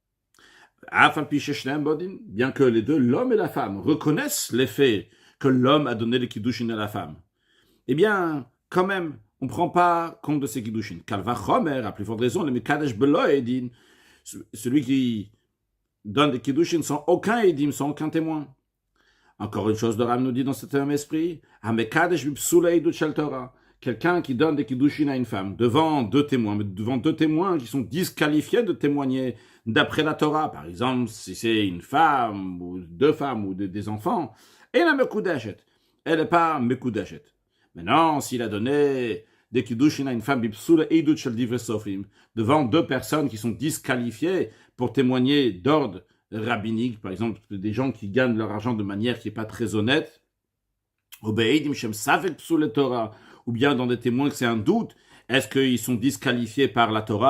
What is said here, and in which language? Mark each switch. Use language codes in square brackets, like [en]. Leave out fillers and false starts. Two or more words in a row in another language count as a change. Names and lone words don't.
[fr] Bien que les deux, l'homme et la femme, reconnaissent les faits que l'homme a donné les kiddushin à la femme, eh bien, quand même, on ne prend pas compte de ces kiddushin. [he] קל וחומר, [fr] à plus forte raison, le [he] מקדש בלא עדין, [fr] celui qui donne des kiddushin sans aucun edim, sans aucun témoin. Encore une chose, le Ram nous dit dans cet même esprit, [he] המקדש בפסולה עדות של תורה, [fr] quelqu'un qui donne des kiddushin à une femme devant deux témoins, mais devant deux témoins qui sont disqualifiés de témoigner d'après la Torah, par exemple, si c'est une femme, ou deux femmes, ou des enfants, et la mekudeshet, elle n'est pas mekudeshet. Maintenant, s'il a donné des kiddushin à une femme, [he] בפסולה עדות של דברי סופרים, [fr] devant deux personnes qui sont disqualifiées pour témoigner d'ordre rabbinique, par exemple, des gens qui gagnent leur argent de manière qui n'est pas très honnête, [he] אובעדים שם ספק פסולי תורה, [fr] ou bien dans des témoins que c'est un doute, est-ce qu'ils sont disqualifiés par la Torah?